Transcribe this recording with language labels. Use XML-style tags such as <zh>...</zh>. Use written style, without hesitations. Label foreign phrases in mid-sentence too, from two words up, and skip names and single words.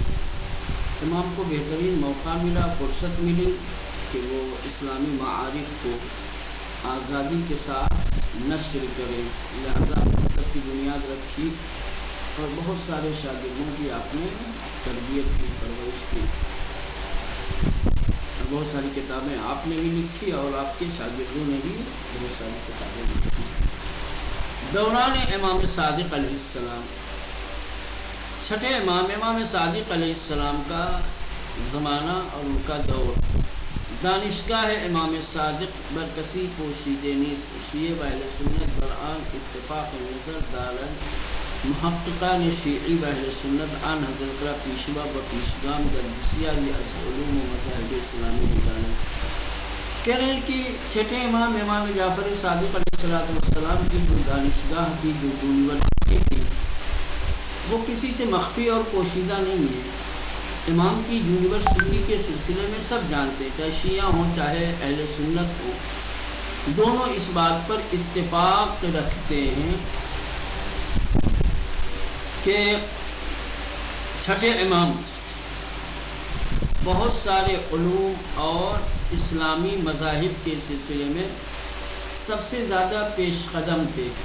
<ur>امام کو بہترین موقع ملا، فرصت ملی کہ وہ اسلامی معارف کو آزادی کے ساتھ نشر کریں، لہذا مکتب کی بنیاد رکھی اور بہت سارے شاگردوں کی آپ نے تربیت کی، پرورش کی، بہت ساری کتابیں آپ نے بھی لکھی اور آپ کے شاگردوں نے بھی بہت ساری کتابیں لکھی۔</ur> <fa>دوران امام صادق علیہ السلام،</fa> <ur>چھٹے امام صادق علیہ السلام کا زمانہ اور ان کا دور،</ur> <fa>دانشگاہ امام صادق برکسی پوشیدہ نیز، شیعہ و اہل سنت برآن اتفاق نظر دارند، محققان شیعی و اہل سنت آن حضرت را پیشوا و پیشگام در بسیاری از علوم و مذاہب اسلامی می‌دانند۔</fa> <ur>کہہ رہے ہیں کہ چھٹے امام جعفر صادق علیہ السلام کی جو دانشگاہ تھی، جو یونیورسٹی تھی، وہ کسی سے مخفی اور پوشیدہ نہیں ہے۔ امام کی یونیورسٹی کے سلسلے میں سب جانتے ہیں، چاہے شیعہ ہوں چاہے اہل سنت ہوں، دونوں اس بات پر اتفاق رکھتے ہیں کہ چھٹے امام بہت سارے علوم اور اسلامی مذاہب کے سلسلے میں سب سے زیادہ پیش قدم تھے۔</ur>